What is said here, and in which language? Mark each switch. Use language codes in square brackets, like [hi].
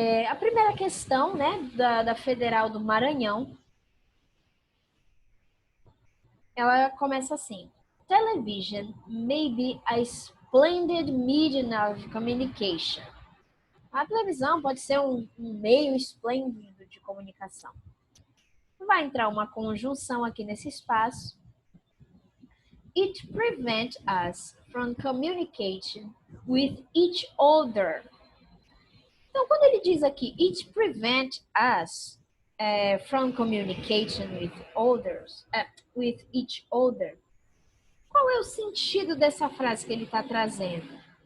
[pt] A primeira questão, né, da Federal do Maranhão, ela começa assim. [en] Television may be a splendid medium of communication. [pt] A televisão pode ser um meio esplêndido de comunicação. Vai entrar uma conjunção aqui nesse espaço. [en] It prevents us from communicating with each other. [pt] Então, quando ele diz aqui, [en] it prevents us from communicating with each other, [pt] qual é o sentido dessa frase que ele está trazendo?